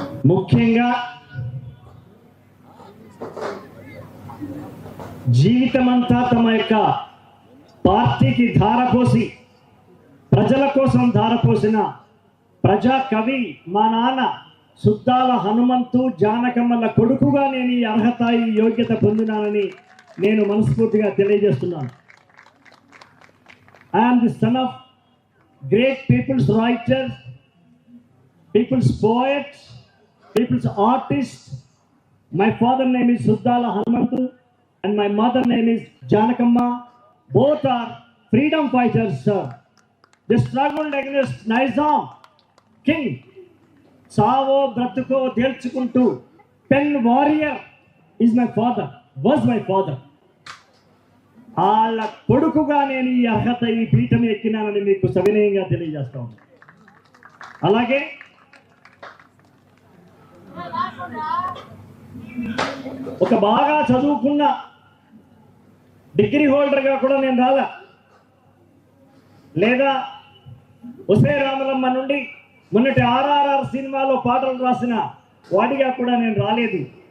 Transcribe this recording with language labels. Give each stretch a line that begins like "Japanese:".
Telugu: ముఖ్యంగా జీవితమంతా తమ యొక్క పార్టీకి ధారపోసి, ప్రజల కోసం ధారపోసిన ప్రజా కవి మా నాన్న సుద్దాల హనుమంతు జానకమ్మల కొడుకుగా నేను ఈ అర్హత, ఈ యోగ్యత పొందినానని నేను మనస్ఫూర్తిగా తెలియజేస్తున్నాను.
English: I am the son of great people's writers, people's poets, people's artists. My father name is Suddala Hanumantu and my mother name is Janakamma. Both are freedom fighters, sir. They struggled against Nizam king.
Telugu: Savo bratuko delchukuntu
English: pen warrior is my father, was my father.
Telugu: వాళ్ళ కొడుకుగా నేను ఈ అర్హత, ఈ పీఠం ఎక్కినానని మీకు సవినయంగా తెలియజేస్తా ఉన్నాను. అలాగే ఒక బాగా చదువుకున్న డిగ్రీ హోల్డర్గా కూడా నేను రాలా, లేదా ఒసే రామలమ్మ నుండి మొన్నటి ఆర్ఆర్ఆర్ సినిమాలో పాటలు రాసిన వాడిగా కూడా నేను రాలేదు.